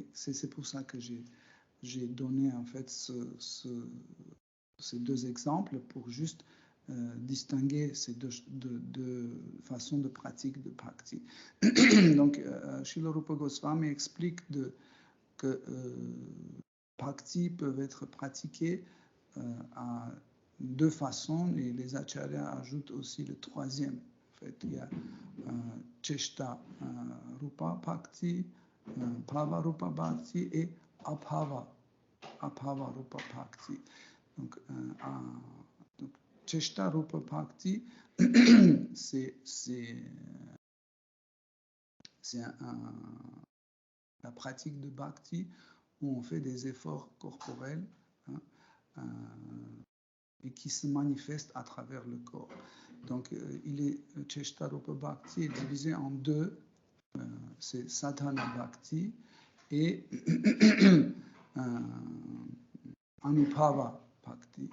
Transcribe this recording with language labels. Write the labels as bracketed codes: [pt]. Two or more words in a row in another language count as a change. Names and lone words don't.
[fr] C'est pour ça que j'ai donné en fait ces deux exemples pour juste distinguer ces deux façons de pratique de bhakti. Donc, Srila Rupa Goswami explique que bhakti peuvent être pratiqués à deux façons, et les acharyas ajoutent aussi le troisième. En fait, il y a Cheshta Rupa Bhakti, Bhava Rupa Bhakti et Abhava Rupa Bhakti. Donc, Cheshta Rupa Bhakti, c'est la pratique de Bhakti où on fait des efforts corporels, hein, et qui se manifestent à travers le corps. Donc, Cheshta Rupa Bhakti est divisé en deux, c'est Sadhana Bhakti et Anubhava Bhakti.